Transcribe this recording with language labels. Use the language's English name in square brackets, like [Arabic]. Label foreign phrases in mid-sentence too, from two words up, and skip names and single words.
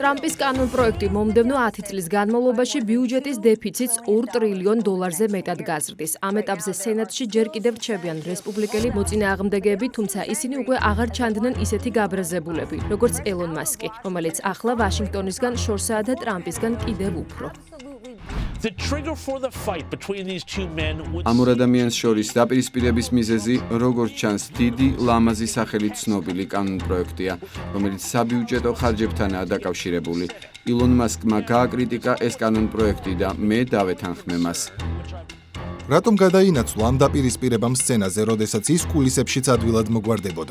[Georgian] ტრამპის კანონპროექტი მომდევნო 10 წლის განმავლობაში ბიუჯეტის დეფიციტს $2 ტრილიონ-ზე მეტად გაზრდის. ამ ეტაპზე სენატში ჯერ კიდევ რჩებიან რესპუბლიკელი მოწინააღმდეგეები, თუმცა ისინი უკვე აღარ ჩანდნენ ისეთი გაბრაზებულები, როგორც ელონ მასკი, რომელიც ახლა ვაშინგტონისგან შორსაა და ტრამპისგან კიდევ უფრო. [English] The trigger for the fight between these two men was [Georgian] ამ ორ ადამიანს შორის დაპირისპირების მიზეზი, როგორც ჩანს, დიდი ლამაზი სახელით ცნობილი კანონპროექტია, რომელიც საბიუჯეტო ხარჯებთანაა დაკავშირებული. ილონ მასკმა გააკრიტიკა ეს კანონპროექტი და მე დავეთანხმე მას. რატომ გადაინაცვლა ამ დაპირისპირებამ სცენაზე, როდესაც ის კულისებშიც ადვილად მოგვარდებოდა?